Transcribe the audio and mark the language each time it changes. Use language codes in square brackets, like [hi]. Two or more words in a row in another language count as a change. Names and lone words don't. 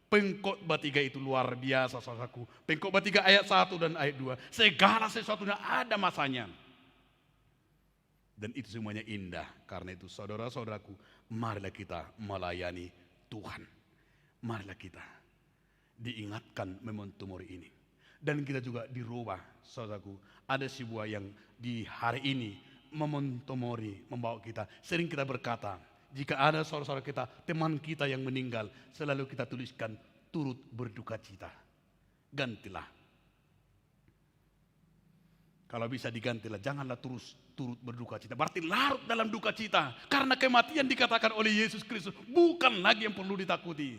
[id] Pengkhotbah 3 itu luar biasa saudaraku. Pengkhotbah 3 ayat 1 dan ayat 2. Segala sesuatunya ada masanya. Dan itu semuanya indah. Karena itu saudara-saudaraku, marilah kita melayani Tuhan. Marilah kita diingatkan [la] memento mori [id] ini. Dan kita juga dirubah saudaraku. Ada sebuah yang di hari ini [la] memento mori [id] membawa kita. Sering kita berkata, jika ada saudara-saudara kita, teman kita yang meninggal, selalu kita tuliskan turut berduka cita. Gantilah. Kalau bisa digantilah, janganlah terus turut berduka cita. Berarti larut dalam duka cita. Karena kematian dikatakan oleh Yesus Kristus bukan lagi yang perlu ditakuti.